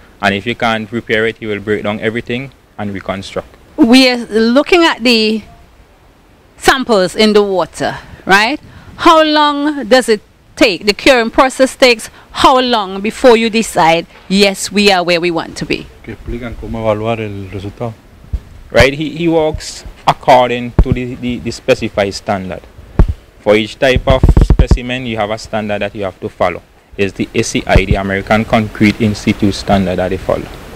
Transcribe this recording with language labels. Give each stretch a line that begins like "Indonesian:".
English: And if you can't repair it, you will break down everything and reconstruct. We are looking at the samples in the water, right? How long does it take? The curing process takes how long before you decide, yes, we are where we want to be?
Spanish: Que explican cómo evaluar el resultado.
English: Right, he works according to the specified standard. For each type of specimen, you have a standard that you have to follow. Is the ACI, the American Concrete Institute standard that they follow.